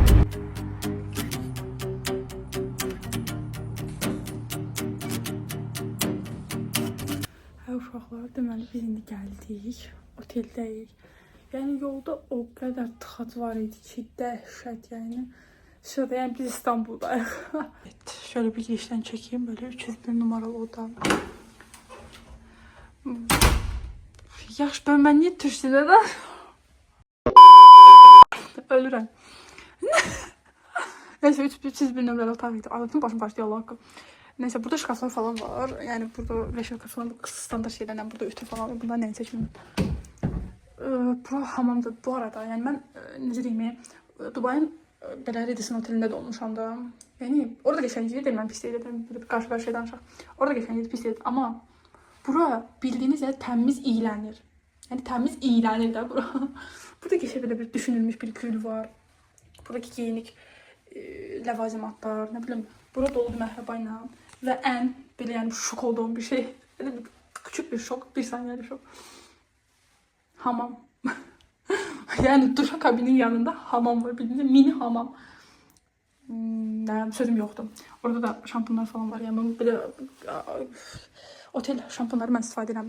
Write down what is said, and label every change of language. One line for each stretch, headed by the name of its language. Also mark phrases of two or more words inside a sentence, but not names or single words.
Azerbaijani: Uşaqlar, deməli biz indi gəldik, oteldəyik. Yəni yolda o qədər tıxac var idi ki, dəhşət yəni. Şurada yəni biz İstanbuldayıq.
Turkish: Evet, şöyle bir girişdən çəkeyim, böyle 301 numaralı oda.
Azerbaijani: Yaxşı, mən niyə türkçədə də? Ölürəm. Neyse 301 nömrəli otaq idi.
Turkish: Anlatım başım başlayalım haqqı. Neyse burada şkaflar falan var. Yani burada veşilka falan standart şeylerden burada ütü falan var. Bunlar neyse şimdi.
Azerbaijani: bura hamamdır bu arada. Yəni mən necə deyim, Dubayın belə Radisson otelində də olmuşam da. Yəni orada qəşənglik deyil, mən pis deyirəm. Qarşı-qarşıya danışaq. Orada qəşənglik pis deyil, amma bura bildiyiniz yer təmiz iylənir. Yəni təmiz iylənir də bura. Burada qəşəng belə bir düşünülmüş bir gül var. Buradakı giyinik ləvazimatlar, nə bilim, bura doludur məhrəba ilə və ən belə yəni şok olduğum bir şey. Belə bir küçük bir şok, bir saniyəlik şok. Hamam.
Turkish: Yani duş kabinin yanında hamam var. Bildiğinizde mini hamam. Sözüm yoktu. Orada da şampunlar falan var. Yani böyle otel şampunları ben
Azerbaijani: istifadə edirəm.